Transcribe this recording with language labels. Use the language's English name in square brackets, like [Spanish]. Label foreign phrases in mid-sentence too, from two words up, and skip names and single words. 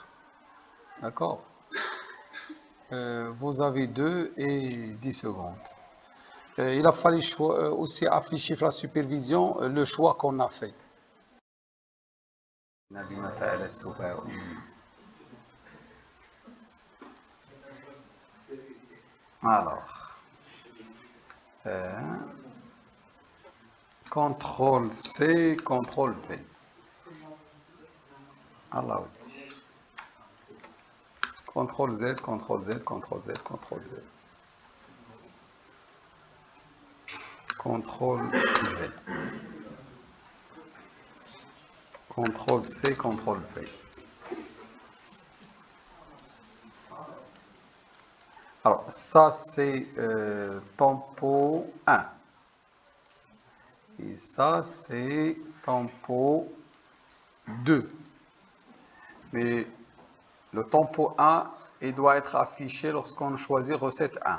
[French] D'accord. Vous avez 2 et 10 secondes. Il a fallu aussi afficher la supervision, le choix qu'on a fait. Alors, CTRL C, CTRL V. Alors, CTRL Z, CTRL Z, CTRL Z, CTRL Z. CTRL V. CTRL C, CTRL V. Alors, ça c'est tempo 1. Et ça c'est tempo 2. Mais le tempo 1, il doit être affiché lorsqu'on choisit recette 1.